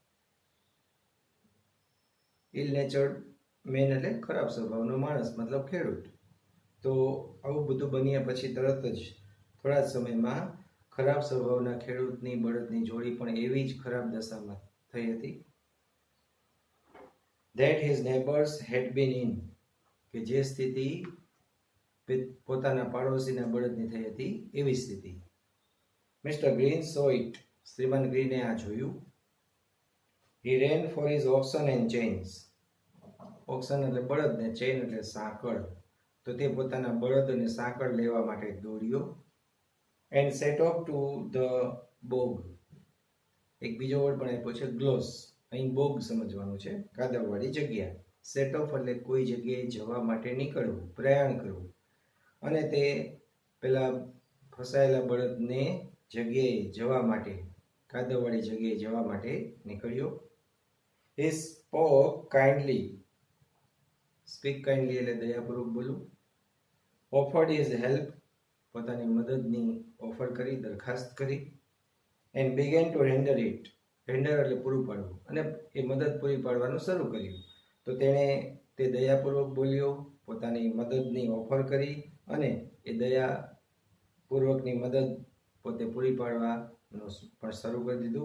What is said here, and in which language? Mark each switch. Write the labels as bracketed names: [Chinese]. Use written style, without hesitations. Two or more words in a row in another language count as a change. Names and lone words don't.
[English] ill natured man [Gujarati] એટલે ખરાબ સ્વભાવનો માણસ મતલબ ખેડૂત. તો આવું બધું બન્યા પછી તરત જ થોડા જ સમયમાં ખરાબ સ્વભાવના ખેડૂતની બળદની જોડી પણ એવી જ ખરાબ દશામાં થઈ હતી. [English] That his neighbors had been in. [Gujarati] કે જે સ્થિતિ પોતાના પાડોશીના બળદની થઈ હતી એવી સ્થિતિ. [English] Mister Green saw it. [Gujarati] શ્રીમાન ગ્રીને આ જોયું. [English] He ran for his oxen and chains. [Gujarati] ઓક્સન એટલે બળદ ને ચેઇન એટલે સાંકળ. તો તે પોતાના બળદ અને સાંકળ લેવા માટે દોડ્યો. [English] And set off to the bog. [Gujarati] એક બીજો વર્ડ પણ આપ્યો છે ગ્લોસ. અહીં બોગ સમજવાનું છે, કાદવવાળી જગ્યા. [English] set off [Gujarati] એટલે કોઈ જગ્યાએ જવા માટે નીકળવું, પ્રયાણ કરવું. અને તે પેલા ફસાયેલા બળદને જગ્યાએ જવા માટે, કાદવવાળી જગ્યાએ જવા માટે નીકળ્યો. [English] He spoke kindly. speak kindly [Gujarati] એટલે દયાપૂર્વક બોલવું. [English] offered his help, [Gujarati] પોતાની મદદની ઓફર કરી, દરખાસ્ત કરી. [English] and began to render it, [Gujarati] રેન્ડર એટલે પૂરું પાડવું, અને એ મદદ પૂરી પાડવાનું શરૂ કર્યું. તો તેણે તે દયાપૂર્વક બોલ્યો, પોતાની મદદની ઓફર કરી, અને એ દયાપૂર્વકની મદદ પોતે પૂરી પાડવાનું પણ શરૂ કરી દીધું.